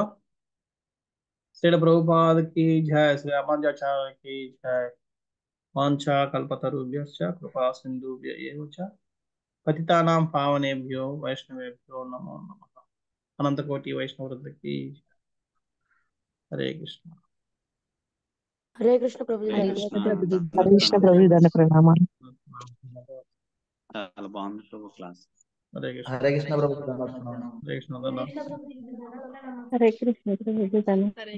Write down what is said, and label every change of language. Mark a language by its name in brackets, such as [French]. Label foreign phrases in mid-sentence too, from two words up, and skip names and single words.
[Telugu] శ్రీల ప్రభుపాదకి జయ, శ్రీ రామానుజాచార్యకి జయ. [Sanskrit] వాంఛా కల్పతరుభ్యశ్చ కృపా సింధుభ్య ఏవ చ పతితానాం పావనేభ్యో వైష్ణవేభ్యో నమో నమః. [Telugu] అనంతకోటి వైష్ణవృందకి హరే కృష్ణ. హరే కృష్ణ ప్రభుజీ, హరే ధన్యవాదాలు. కృష్ణ. హరే కృష్ణ ప్రభు, దండ ప్రణామాలు. చాలా బాగుంది ప్రభు క్లాస్. హరే కృష్ణ. హరే కృష్ణ ప్రభు. హరే కృష్ణ. హరే కృష్ణ ప్రభుజీ, దండ